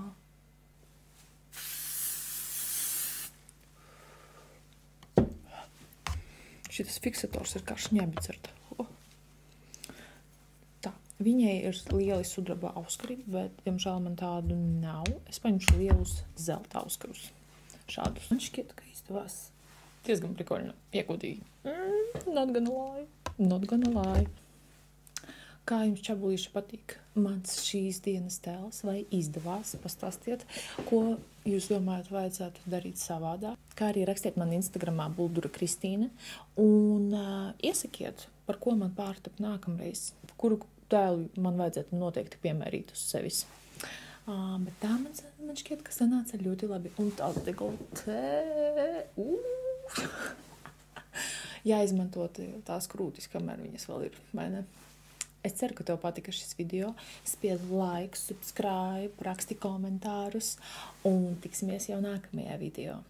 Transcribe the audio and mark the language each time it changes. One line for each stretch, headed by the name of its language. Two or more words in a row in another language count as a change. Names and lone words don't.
Latvian: Šitas fiksators ir kā šņabits ar tā. Tā, viņai ir lieli sudraba auskari, bet, diemžēl, man tādu nav. Es paņemšu lielus zelta auskarus. Šādus. Man šķiet, ka izdevās diezgan prikoļni, iegūtīgi.
English: Not gonna lie.
Latvian: Kā jums, čabulīši, patīk mans šīs dienas tēls, vai izdevās? Pastāstiet, ko jūs domājat vajadzētu darīt savādā. Kā arī rakstiet man Instagramā Buldura Kristīne un iesakiet, par ko man pārtap nākamreiz, kuru tēlu man vajadzētu noteikti piemērīt uz sevis. Bet tā man šķiet, ka sanāca ļoti labi. Un tās dekoltē. Jāizmantot tās krūtis, kamēr viņas vēl ir, vai ne? Es ceru, ka tev patika šis video. Spied
English: like, subscribe,
Latvian: raksti komentārus un tiksimies jau nākamajā video.